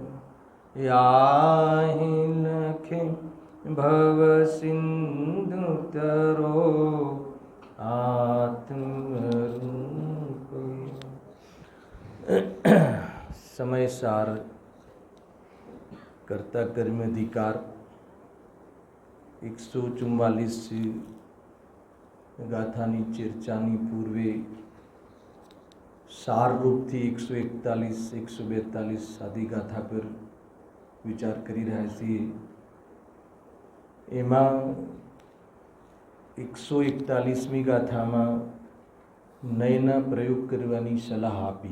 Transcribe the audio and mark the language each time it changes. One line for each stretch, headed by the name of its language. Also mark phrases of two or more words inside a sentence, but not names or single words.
Hindi: याहि लखे भवसिन्धुतरो आत्मरूप समय सार
Gujarati: कर्ता कर्म अधिकार 144 ગાથાની ચર્ચાની પૂર્વે સારરૂપથી 141 142 સાદી ગાથા પર વિચાર કરી રહ્યા છીએ. એમાં 141મી ગાથામાં નયના પ્રયોગ કરવાની સલાહ આપી.